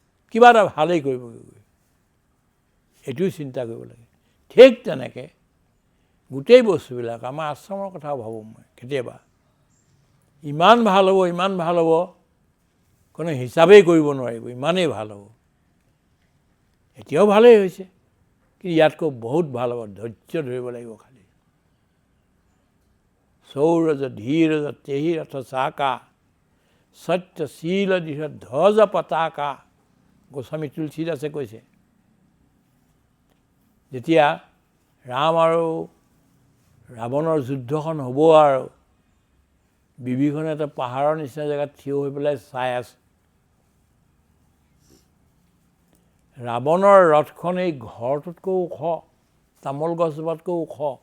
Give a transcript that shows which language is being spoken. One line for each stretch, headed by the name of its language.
Assamese: কিবা এটা ভালেই কৰিবগৈ, এইটোও চিন্তা কৰিব লাগে। ঠিক তেনেকৈ গোটেই বস্তুবিলাক, আমাৰ আশ্ৰমৰ কথাও ভাবোঁ মই কেতিয়াবা, ইমান ভাল হ'ব, ইমান ভাল হ'ব, কোনো হিচাপেই কৰিব নোৱাৰিব, ইমানেই ভাল হ'ব। এতিয়াও ভালেই হৈছে, কিন্তু ইয়াতকৈ বহুত ভাল হ'ব। ধৈৰ্য ধৰিব লাগিব খালি।
Awadhi: সৌৰজ ধীৰজ তেহি ৰথ চাকা, সত্যশীল দৃঢ় ধ্বজ পতাকা,
Assamese: গোস্বামী তুলসীদাসে কৈছে। যেতিয়া ৰাম আৰু ৰাৱণৰ যুদ্ধখন হ'ব, আৰু বিভীষণ এটা পাহাৰৰ নিচিনা জেগাত থিয় হৈ পেলাই চাই আছে। ৰাৱণৰ ৰথখন এই ঘৰটোতকৈ ওখ, তামোল গছজোপাতকৈ ওখ।